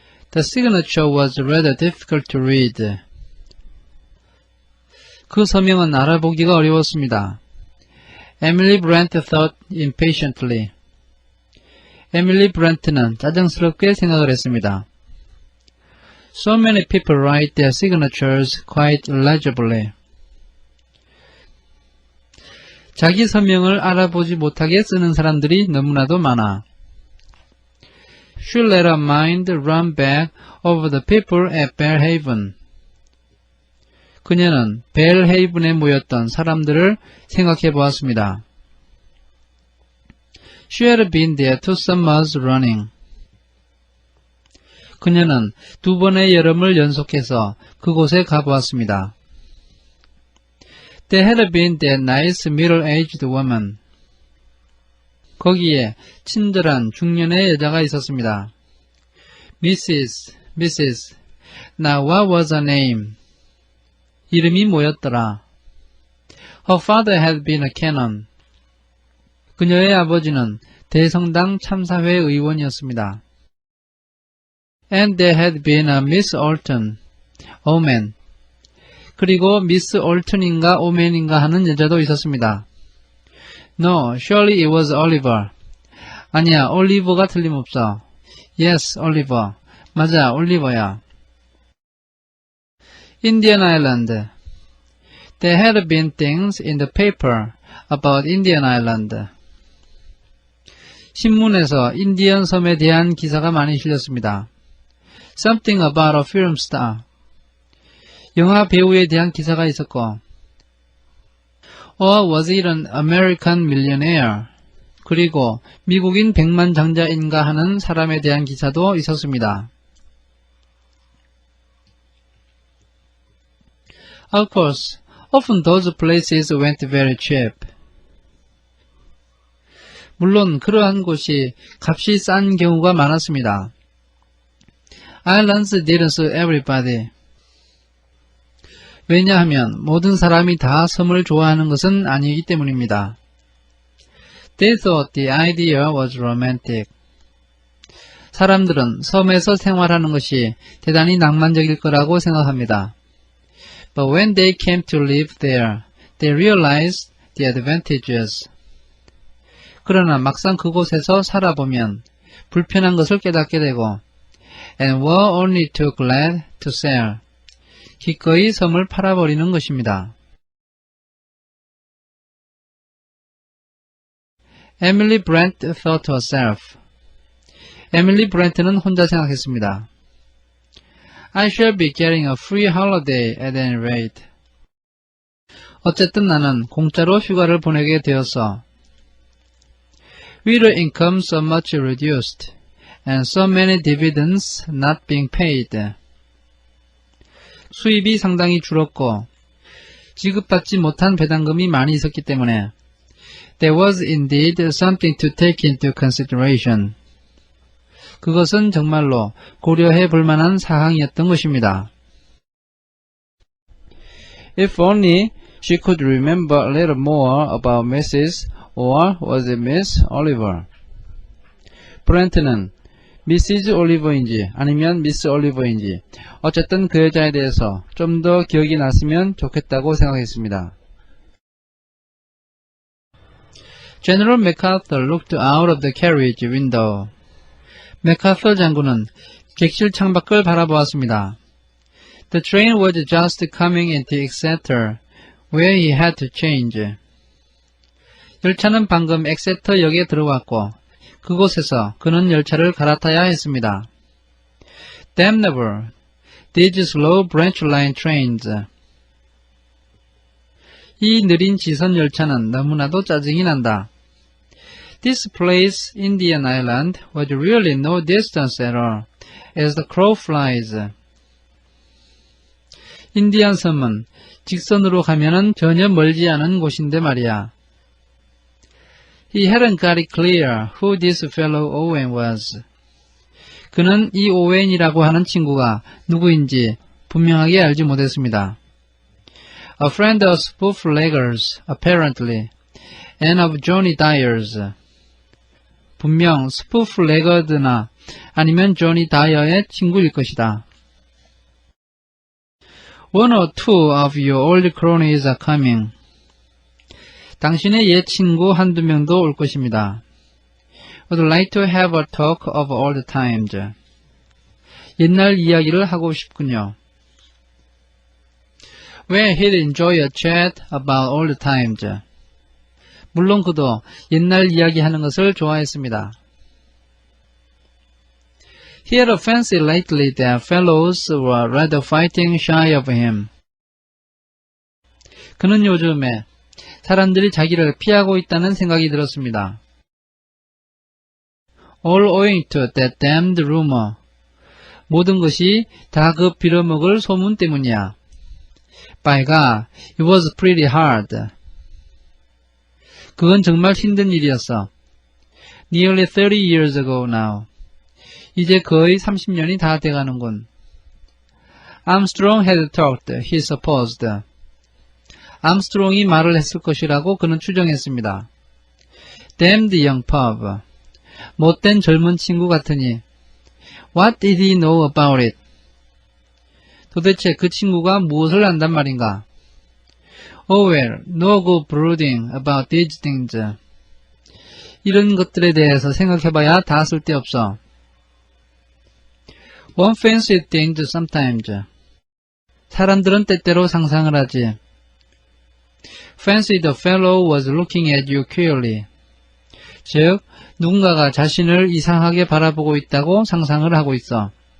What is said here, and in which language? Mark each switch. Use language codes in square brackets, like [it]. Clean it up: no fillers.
[en] The signature was rather difficult to read. [ko] 그 서명은 알아보기가 어려웠습니다. [en] Emily Brent thought impatiently. [ko] 에밀리 브렌트는 짜증스럽게 생각을 했습니다. [en] So many people write their signatures quite illegibly. [ko] 자기 서명을 알아보지 못하게 쓰는 사람들이 너무나도 많아. [en] She let her mind run back over the people at Belhaven. [ko] 그녀는 벨헤이븐에 모였던 사람들을 생각해 보았습니다. [en] She had been there 2 summers running. [ko] 그녀는 2번의 여름을 연속해서 그곳에 가보았습니다. [en] There had been that nice middle-aged woman. [ko] 거기에 친절한 중년의 여자가 있었습니다. [en] Mrs. Now what was her name? [ko] 이름이 뭐였더라? [en] Her father had been a canon. [ko] 그녀의 아버지는 대성당 참사회 의원이었습니다. [en] And there had been a Miss Alton, Oman. [ko] 그리고 미스 올튼인가 오맨인가 하는 여자도 있었습니다. [en] No, surely it was Oliver. [ko] 아니야, 올리버가 틀림없어. [en] Yes, Oliver. [ko] 맞아, 올리버야. [en] Indian Island. There had been things in the paper about Indian Island. [ko] 신문에서 인디언 섬에 대한 기사가 많이 실렸습니다. [en] Something about a film star. [ko] 영화 배우에 대한 기사가 있었고, [en] or was it an American millionaire? [ko] 그리고 미국인 백만장자인가 하는 사람에 대한 기사도 있었습니다. [en] Of course, often those places went very cheap. [ko] 물론 그러한 곳이 값이 싼 경우가 많았습니다. [en] Islands didn't suit everybody. [ko] 왜냐하면 모든 사람이 다 섬을 좋아하는 것은 아니기 때문입니다. [en] They thought the idea was romantic. [ko] 사람들은 섬에서 생활하는 것이 대단히 낭만적일 거라고 생각합니다. [en] But when they came to live there, they realized the advantages. [ko] 그러나 막상 그곳에서 살아보면 불편한 것을 깨닫게 되고 [en] and were only too glad to sell. [ko] 기꺼이 섬을 팔아버리는 것입니다. [en] Emily Brent thought to herself. [ko] 에밀리 브렌트는 혼자 생각했습니다. [en] I shall be getting a free holiday at any rate. [ko] 어쨌든 나는 공짜로 휴가를 보내게 되었어. [en] With the income so much reduced, and so many dividends not being paid. [ko] 수입이 상당히 줄었고 지급받지 못한 배당금이 많이 있었기 때문에 [en] There was indeed something to take into consideration. [ko] 그것은 정말로 고려해 볼 만한 사항이었던 것입니다. [en] If only she could remember a little more about Mrs. or was it Miss Oliver? [ko] 브렌트는 미시즈 올리버인지 아니면 미스 올리버인지 어쨌든 그 여자에 대해서 좀 더 기억이 났으면 좋겠다고 생각했습니다. [en] General MacArthur looked out of the carriage window. [ko] 맥카서 장군은 객실 창밖을 바라보았습니다. [en] The train was just coming into Exeter, where he had to change. [ko] 열차는 방금 엑세터 역에 들어왔고 그곳에서 그는 열차를 갈아타야 했습니다. [en] Damn never, these slow branch line trains. [ko] 이 느린 지선 열차는 너무나도 짜증이 난다. [en] This place, Indian Island, was really no distance at all, as the crow flies. [ko] 인디안 섬은 직선으로 가면은 전혀 멀지 않은 곳인데 말이야. [en] He hadn't got it clear who this fellow Owen was. [ko] 그는 이 오웬이라고 하는 친구가 누구인지 분명하게 알지 못했습니다. [en] A friend of Spoofleggers, apparently, and of Johnny Dyers. [ko] 분명 스푸프 레거드나 아니면 조니 다이어의 친구일 것이다. [en] One or two of your old cronies are coming. [ko] 당신의 옛 친구 한두 명도 올 것입니다. [en] Would like to have a talk of old times. [ko] 옛날 이야기를 하고 싶군요. [en] Where he'd enjoy a chat about old times. [ko] 물론 그도 옛날 이야기하는 것을 좋아했습니다. [en] He had a fancy lately that fellows were rather fighting shy of him. [ko] 그는 요즘에 사람들이 자기를 피하고 있다는 생각이 들었습니다. [en] All owing to that damned rumor. [ko] 모든 것이 다 그 빌어먹을 소문 때문이야. [en] By God, it was pretty hard. [ko] 그건 정말 힘든 일이었어. [en] Nearly 30 years ago now. [ko] 이제 거의 30년이 다 돼가는군. [en] Armstrong had talked, he supposed. [ko] 암스트롱이 말을 했을 것이라고 그는 추정했습니다. [en] Damned young pup. [ko] 못된 젊은 친구 같으니. [en] What did he know about it? [ko] 도대체 그 친구가 무엇을 안단 말인가? [en] Oh well, no good brooding about these things. [ko] 이런 것들에 대해서 생각해봐야 다 쓸데없어. [en] One fancy things sometimes. [ko] 사람들은 때때로 상상을 하지. [en] Fancy the fellow was looking at you queerly. [ko] 즉, 누군가가 자신을 이상하게 바라보고 있다고 상상을 하고 있어.